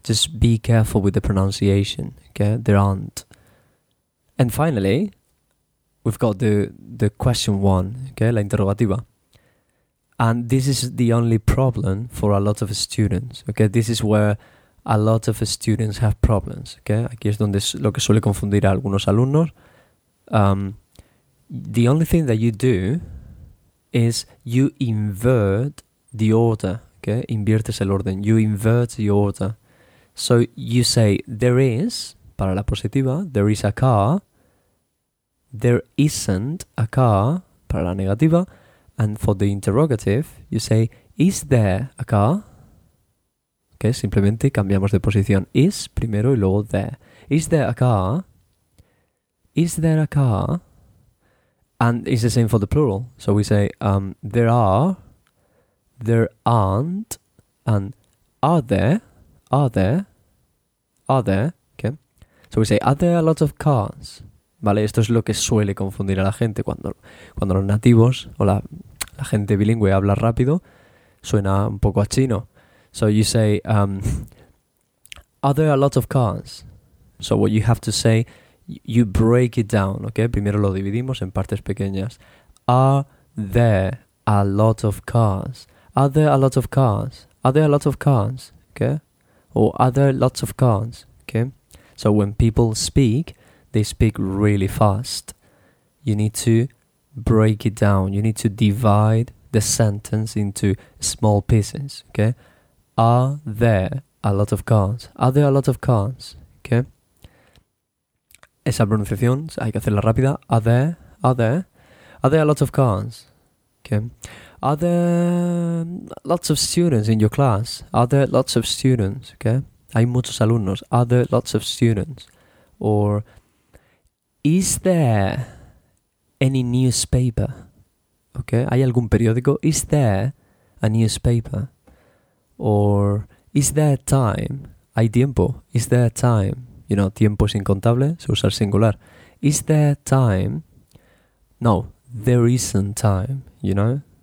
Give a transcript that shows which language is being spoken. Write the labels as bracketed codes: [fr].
[en] Just be careful with the pronunciation, okay? There aren't. And finally, we've got the question one, okay? La interrogativa. And this is the only problem for a lot of students, okay? This is where a lot of students have problems, okay? [es] Aquí es donde es lo que suele confundir a algunos alumnos. [en] The only thing that you do is you invert the order, okay? Inviertes el orden. You invert the order. So you say, there is, para la positiva, there is a car. There isn't a car, para la negativa. And for the interrogative, you say, is there a car? [es] Okay, simplemente cambiamos de posición. [en] Is, primero, y luego there. Is there a car? Is there a car? And it's the same for the plural. So we say, there are, there aren't, and are there, okay? So we say, are there a lot of cars? [es] ¿Vale? Esto es lo que suele confundir a la gente cuando los nativos o la gente bilingüe habla rápido, suena un poco a chino. [en] So you say, are there a lot of cars? So what you have to say, you break it down, okay? [es] Primero lo dividimos en partes pequeñas. [en] Are there a lot of cars? Are there a lot of cars? Are there a lot of cars? Okay? Or are there lots of cars? Okay? So when people speak, they speak really fast. You need to break it down. You need to divide the sentence into small pieces. Okay? Are there a lot of cars? Are there a lot of cars? Okay? [es] Esa pronunciación, hay que hacerla rápida. [en] Are there? Are there? Are there a lot of cars? Okay. Are there lots of students in your class? Are there lots of students? Okay. Hay muchos alumnos. Are there lots of students? Or is there any newspaper? Okay. ¿Hay algún periódico? Is there a newspaper? Or is there time? ¿Hay tiempo? Is there time? [es] You know, tiempo es incontable, se usa el singular. [en] Is there time? No, there isn't time, you know?